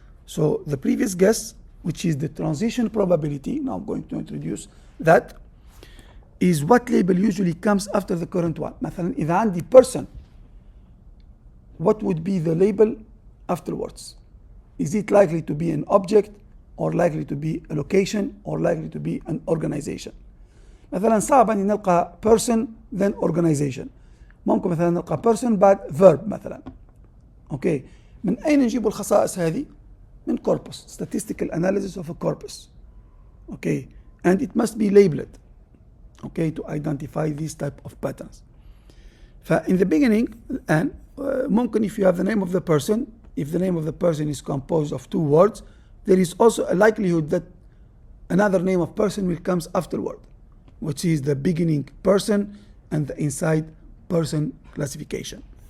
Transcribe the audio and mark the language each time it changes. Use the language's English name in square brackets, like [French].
[English] So the previous guess, which is the transition probability, now I'm going to introduce that, is what label usually comes after the current one. [Arabic] مثلا إذا عندي [English] person, what would be the label afterwards? Is it likely to be an object, or likely to be a location, or likely to be an organization? [Arabic] مثلا صعب أن نلقى [English] person then organization. [Arabic] ممكن مثلا نلقى person بعد verb مثلا. [English] Okay. [Arabic] من أين نجيب الخصائص هذه؟ من [English] corpus, statistical analysis of a corpus. Okay. And it must be labeled, okay, to identify these type of patterns. In the beginning, and [Arabic] ممكن [English] if you have the name of the person, if the name of the person is composed of two words, there is also a likelihood that another name of person will come afterward, which is the beginning person and the inside person classification.